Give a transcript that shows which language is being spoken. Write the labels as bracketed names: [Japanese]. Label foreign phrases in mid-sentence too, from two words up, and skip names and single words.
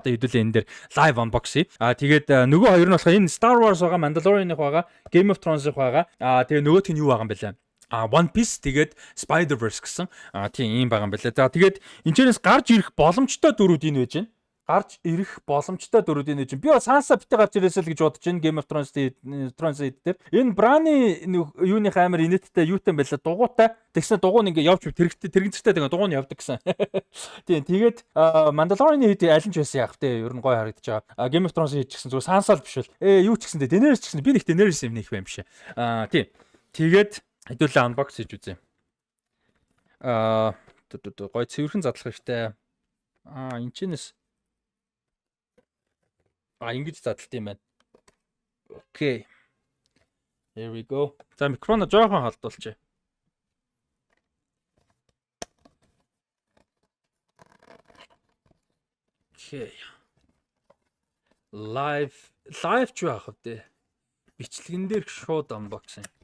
[Mongolian] Одоо хэдүүлээ энэ дээр [English] live unbox [Mongolian] хий. Тэгээд нөгөө хоёр нь болохоор энэ Star Wars байгаа, Mandalorian-ых байгаа, Game of Thrones-ых байгаа. Тэгээ нөгөөх нь юу байгаа юм бэ лээ? One Piece тэгээд Spider-Verse гэсэн тийм юм байгаа юм байна. За тэгээд энэчнээс гарч ирэх боломжтой дөрүүд энэ байж байна. Гарч ирэх боломжтой дөрүүд энэ байж байна. Би бас Sansa битээ гарч ирээсэй л гэж бодож байна. Game of Thrones дээр. Энэ Bran-ы юуных амар инээдтэй юутай байлаа дугуйтай. Тэгснэ дугуй нь ингээ явж тэрэгцтэй тэгээ дугуй нь явдаг гэсэн. Тийм тэгээд Mandalorian-ы хэд аль нь ч байсан яах вэ? Ер нь гоё харагдаж байгаа. Game of Thrones-ы хэд ч гэсэн зүгээр Sansa л биш бол. Юу ч гэсэн Daenerys ч гэсэн би нэг Daenerys юм нэх байм биш. Тийм. Тэгээд хэдүүлээ unbox хийж үзье. Гой цэвэрхэн задлах хэрэгтэй. Энэчнээс ингэж задлт юм байна. Окей. [English] Here we go. [Mongolian] За микрофоно жоохон халдуулчих. Окей. Live ч яах вэ? Бичлэгэн дээр шууд unboxing.